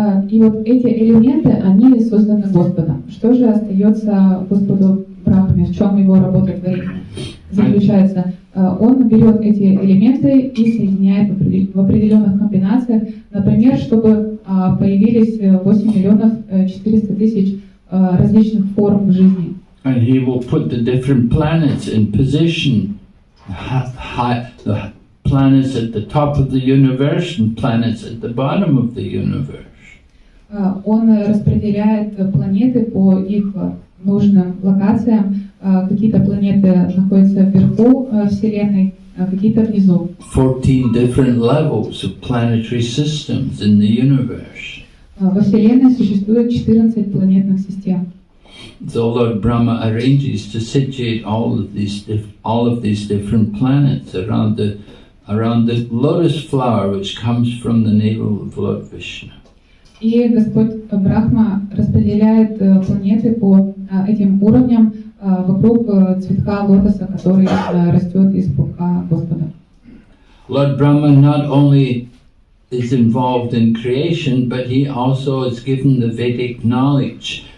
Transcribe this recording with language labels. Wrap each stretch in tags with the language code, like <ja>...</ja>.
<ru>И вот эти элементы, они созданы Господом. Что же остается Господу Брахме? В чем его работа творения заключается? Он берет эти элементы и соединяет в определенных комбинациях, например, чтобы появились 8,400,000 различных форм жизни.</ru> <en>And he will put the different planets in position, the planets at the top of the universe and planets at the bottom of the universe.</en> <ru>Он распределяет планеты по их нужным локациям. Какие-то планеты находятся вверху Вселенной, какие-то внизу.</ru> <en>14 different levels of planetary systems in the universe.</en> <ru>Во Вселенной существует 14 планетных систем.</ru> <en>So Lord Brahma arranges to situate all of these different planets around the lotus flower which comes from the navel of Lord Vishnu.</en> <ru>И Господь Брахма распределяет планеты по этим уровням вокруг цветка лотоса, который растет из пупка Господа.</ru> <en>Lord Brahma not only is involved in creation, but he also is given the Vedic knowledge.</en>